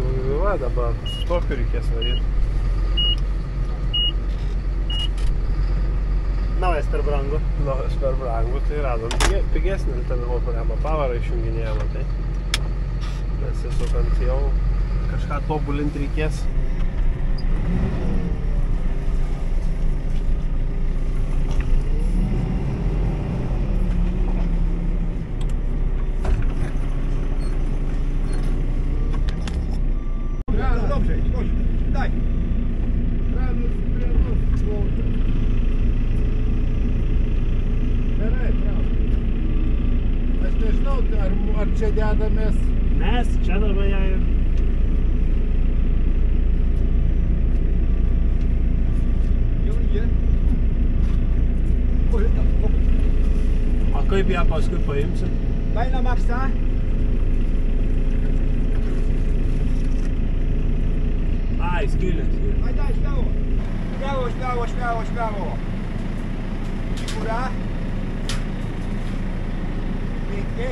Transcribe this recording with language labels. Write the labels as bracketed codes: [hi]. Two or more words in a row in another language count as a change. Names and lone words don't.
[lt] Va, dabar su tokiu reikės varyti. Naujas per brangu. Naujas per brangu, tai radom pigesnį alternatyvą, kurią pavarą išjunginėjama, tai nesisukant jau kažką tobulinti reikės. [pl] Dobrze, chodź, daj. [lt] Aš nežinau, ar čia dedamės. Mes čia dabar ją ir... O kaip ją paskui paimsim? [pl] Daj na maksa. [lt] Ai, skylės. [pl] Daj, śmiało. Śmiało. Góra. Pięknie.